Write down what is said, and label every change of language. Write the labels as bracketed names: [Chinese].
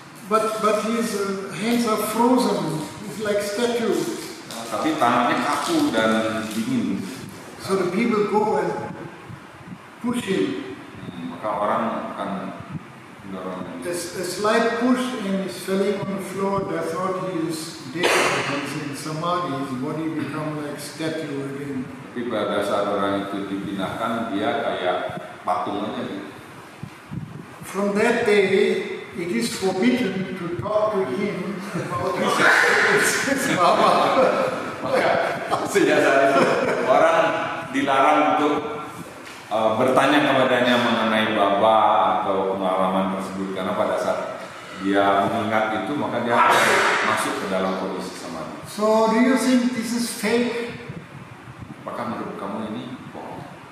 [English] But his hands are frozen, it's like statues. [Indonesian] Tapi tangannya kaku dan dingin. [English] So the people go and push him. [Indonesian] Maka orang akan mendorong. [English] A slight push and he's falling on the floor. They thought he is dead. He's in samadhi. His body become like statue again. [Indonesian] Tapi pada saat orang itu dipindahkan, dia kayak patung aja gitu. [English] From that day, it is forbidden to talk to him about his experiences, Baba. [Indonesian] Maka sejak saat itu orang dilarang untuk bertanya kepadanya mengenai Baba atau pengalaman tersebut, karena pada saat dia mengingat itu maka dia akan masuk ke dalam kondisi samadhi. [English] So, do you think this is fake? [Indonesian] Apakah menurut kamu ini bohong?